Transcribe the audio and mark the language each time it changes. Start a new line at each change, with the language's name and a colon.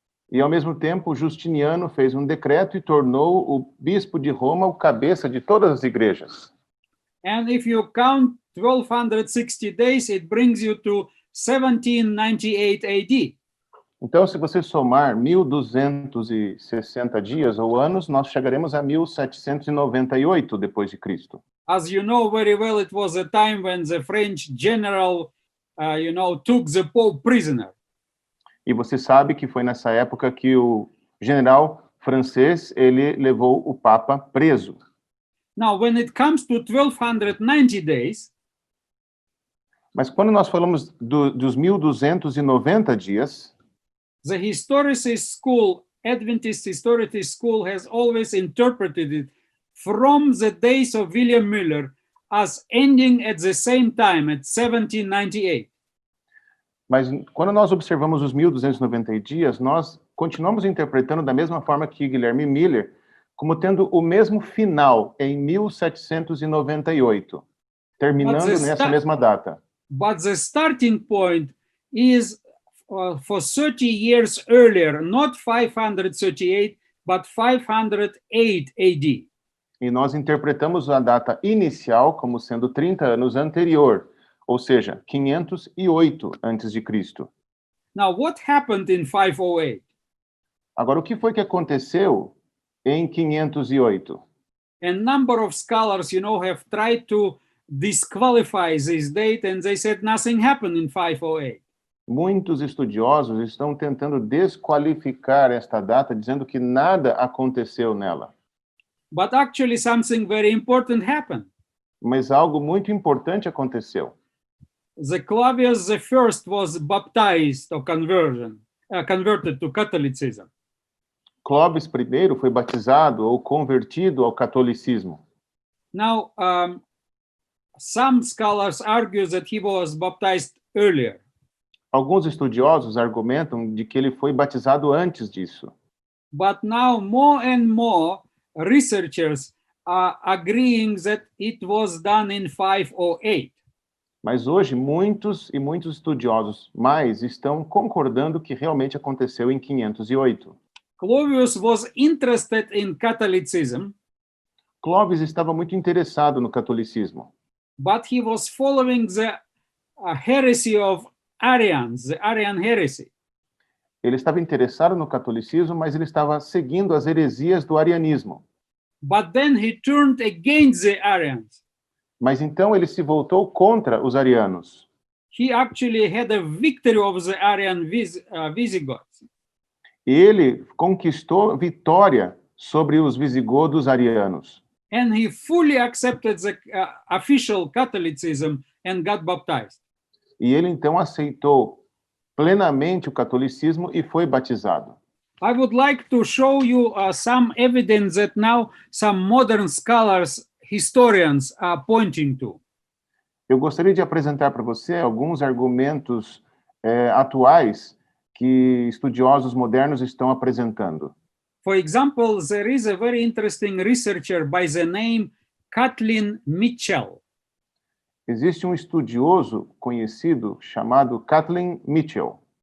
Portuguese: E, ao mesmo tempo, Justiniano fez um decreto e tornou o bispo de Roma o cabeça de todas as igrejas.
English: And if you count 1260 days, it brings you to 1798 AD.
Portuguese: Então, se você somar 1260 dias ou anos, nós chegaremos a 1798 depois de Cristo.
English: As you know very well, it was a time when the French general, took the Pope prisoner.
Portuguese: E você sabe que foi nessa época que o general francês, ele levou o Papa preso.
English: Now, when it comes to 1290 days,
Portuguese: mas quando nós falamos dos 1290 dias,
English: the historicist school, Adventist historicist school, has always interpreted it from the days of William Müller as ending at the same time, at 1798.
Portuguese: Mas quando nós observamos os 1290 dias, nós continuamos interpretando da mesma forma que Guilherme Miller, como tendo o mesmo final em 1798, terminando nessa mesma data.
English: But the starting point is for 30 years earlier, not 538, but 508 AD.
Portuguese: E nós interpretamos a data inicial como sendo 30 anos anterior, ou seja, 508 antes de Cristo.
English: Now, what happened in 508?
Portuguese: Agora, o que foi que aconteceu em 508?
English: A number of scholars, have tried to disqualify this date, and they said nothing happened in 508.
Portuguese: Muitos estudiosos estão tentando desqualificar esta data, dizendo que nada aconteceu nela.
English: But actually something very important happened.
Portuguese: Mas algo muito importante aconteceu.
English: The Clavius I was baptized or converted to Catholicism.
Portuguese: Clovis I foi batizado ou convertido ao catolicismo.
English: Now, some scholars argue that he was baptized earlier.
Portuguese: Alguns estudiosos argumentam de que ele foi batizado antes disso.
English: But now more and more researchers are agreeing that it was done in 508.
Portuguese: Mas hoje muitos estudiosos mais estão concordando que realmente aconteceu em 508.
English: Clovis was interested in Catholicism.
Portuguese: Clovis estava muito interessado no catolicismo.
English: But he was following the heresy of Arians, the Arian heresy.
Portuguese: Ele estava interessado no catolicismo, mas ele estava seguindo as heresias do arianismo.
English: But then he turned against the Arians.
Portuguese: Mas então ele se voltou contra os arianos.
English: He actually had a victory over the Arian Visigoths.
Portuguese: Ele conquistou vitória sobre os visigodos arianos.
English: And he fully accepted the official Catholicism and got baptized.
Portuguese: E ele então aceitou plenamente o catolicismo e foi batizado.
English: I would like to show you some evidence that now some modern scholars, historians are pointing to.
Portuguese: Eu gostaria de apresentar para você alguns argumentos atuais que estudiosos modernos estão apresentando.
English: For example, there is a very interesting researcher by the name Kathleen Mitchell.
Portuguese: Existe um estudioso conhecido chamado Kathleen Mitchell.